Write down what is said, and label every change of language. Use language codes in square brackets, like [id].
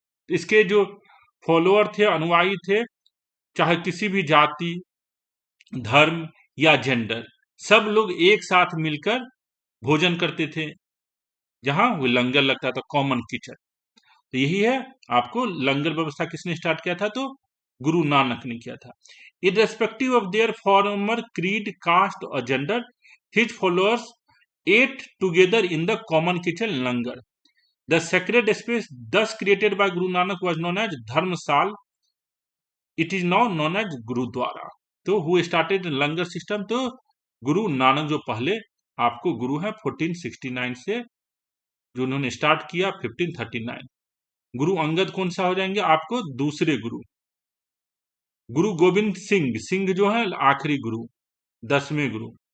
[hi] इसके जो फॉलोअर थे, अनुयायी थे, चाहे किसी भी जाति, धर्म या जेंडर, सब लोग एक साथ मिलकर भोजन करते थे, जहां वो लंगर लगता था, कॉमन किचन। तो यही है, आपको लंगर व्यवस्था किसने स्टार्ट किया था? तो गुरु नानक ने किया था। [en] Irrespective of their former creed, caste और gender, his followers ate together in the common kitchen langar. The sacred space thus created by Guru Nanak was known as Dharmsal. It is now known as Gurudwara. तो who started langar system? [hi] तो गुरु नानक जो पहले आपको गुरु है 1469 से, जो उन्होंने start किया 1539। गुरु अंगद कौन सा हो जाएंगे? आपको दूसरे गुरु। गुरु गोविंद सिंह जो है आखिरी गुरु, 10वें गुरु।